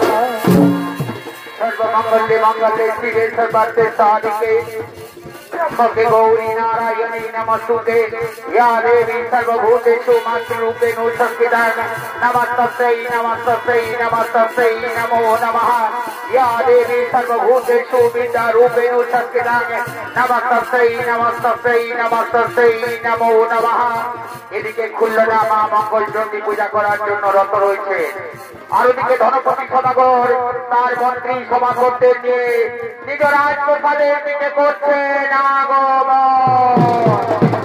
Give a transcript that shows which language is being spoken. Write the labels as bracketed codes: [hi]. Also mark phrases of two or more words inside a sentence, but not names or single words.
[sa] सर्वमंगले मंगले शिवे सर्वार्थे साधिके त्र्यंबके गौरी नारायणी नमस्तुते या देवी सर्वभूतेषु मातृरूपेण संस्थिता नमस्तस्यै नमस्तस्यै नमस्तस्यै नमो नमः। या देवी सर्वभूतेषु विद्यारूपेण संस्थिता नमस्तस्यै नमस्तस्यै नमस्तस्यै नमो नमः। [bn] এদিকে খুলনা মা মঙ্গলচণ্ডী পূজা করার জন্য রত রয়েছে, আর ওদিকে ধনপতি সদাগর তার মন্ত্রী সভা করতে নিয়ে নিজ রাজপ্রসাদের দিকে করছে আগমন।